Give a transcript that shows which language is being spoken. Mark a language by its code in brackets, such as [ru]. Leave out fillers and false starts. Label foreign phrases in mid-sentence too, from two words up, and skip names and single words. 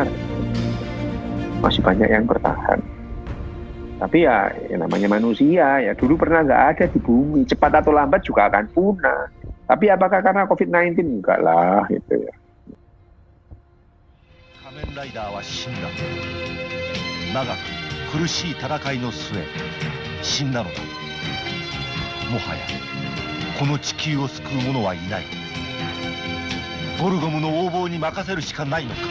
[id] Masih banyak yang bertahan. Tapi ya namanya manusia, ya dulu pernah nggak ada di bumi. Cepat atau lambat juga akan punah. Tapi apakah karena COVID-19? Enggak lah, gitu ya. [ja] 仮面ライダーは死んだ. Nagaku 苦しい戦いの末死んだのだ。もはやこの地球を救う者はいない。ゴルゴムの横暴に任せるしかないのか。